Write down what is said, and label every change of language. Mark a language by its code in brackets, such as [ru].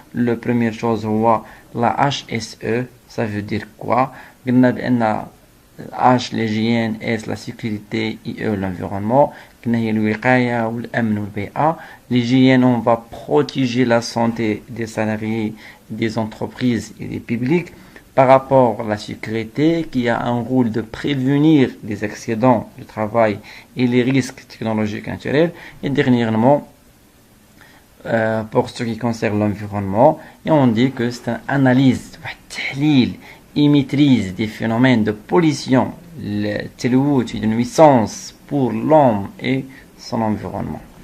[fr] La première chose [ar] هو [fr] la HSE. Ça veut dire quoi? [ar] قلنا بأن [fr] H l'hygiène, S la sécurité, IE l'environnement. [ar] قلنا هي الوقاية والأمن والبيئة. [fr] L'hygiène, on va protéger la santé des salariés, des entreprises et des publics. Par rapport à la sécurité, qui a un rôle de prévenir les accidents du travail et les risques technologiques naturels. Et dernièrement, pour ce qui concerne l'environnement, et on dit que c'est une analyse et maîtrise des phénomènes de pollution, de nuisance pour l'homme et son environnement.